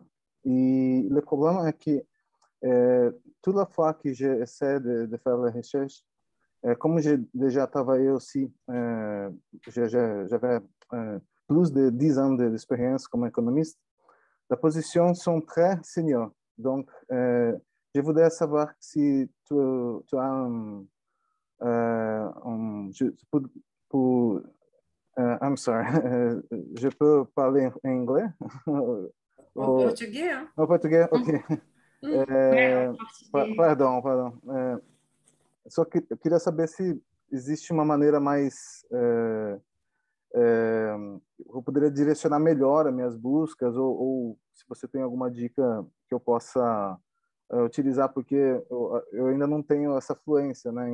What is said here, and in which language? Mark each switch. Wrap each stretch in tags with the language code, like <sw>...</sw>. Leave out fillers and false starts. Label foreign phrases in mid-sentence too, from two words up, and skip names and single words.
<fr>Et le problème est que toute la fois que j'essaie de faire la recherche, comme j'ai déjà travaillé aussi, j'avais plus de 10 ans d'expérience comme économiste, les positions sont très seniors. Donc, je voudrais savoir si tu as</fr> <en>I'm sorry,</en> <fr>je peux parler en anglais? En português, hein? En português, ok. Perdão.</fr> <pt>Só que eu queria saber se existe uma maneira mais eu poderia direcionar melhor as minhas buscas ou se você tem alguma dica que eu possa utilizar, porque eu ainda não tenho essa fluência, né?</pt>